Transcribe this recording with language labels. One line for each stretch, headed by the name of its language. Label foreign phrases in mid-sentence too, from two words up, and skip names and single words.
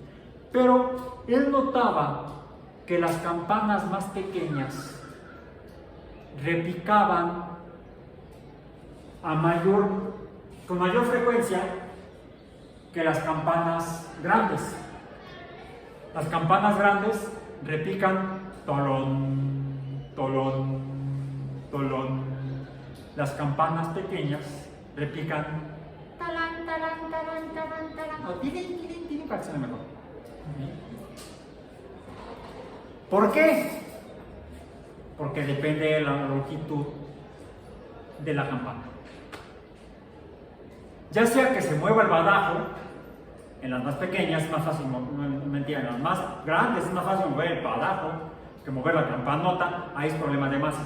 Spanish: Pero él notaba que las campanas más pequeñas repicaban con mayor frecuencia que las campanas grandes. Las campanas grandes repican tolón, tolón, tolón. Las campanas pequeñas repican talán, talán, talán, talán, talán. O tirin, tirin, tirin, para que suene mejor. ¿Por qué? Porque depende de la longitud de la campana. Ya sea que se mueva el badajo, en las más pequeñas es más fácil, en las más grandes es más fácil mover el badajo que mover la campanota, ahí es problema de masa.